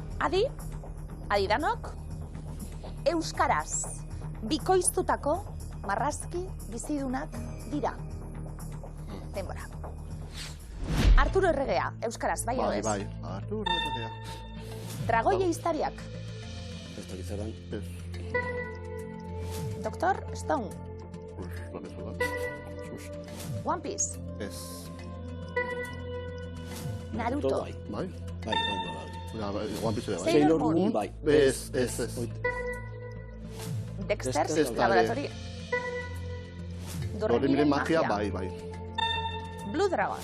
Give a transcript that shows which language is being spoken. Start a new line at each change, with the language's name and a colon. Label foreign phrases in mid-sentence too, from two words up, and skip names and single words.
Basque: Adi danok, euskaraz bikoiztutako marrazki bizidunak dira. Denbora. Arturo Erregea, euskaraz, bai edo ez? Bai, Arturo Erregea. Dragoia Iztariak. Ez dakizaran. Dr. Stone. One Piece. Ez. Naruto. Bai? Bai, One Piece bai. Sailor Moon. bai. Ez. Dexter's Laboratory. Doremiren magia, bai. Blue Dragon.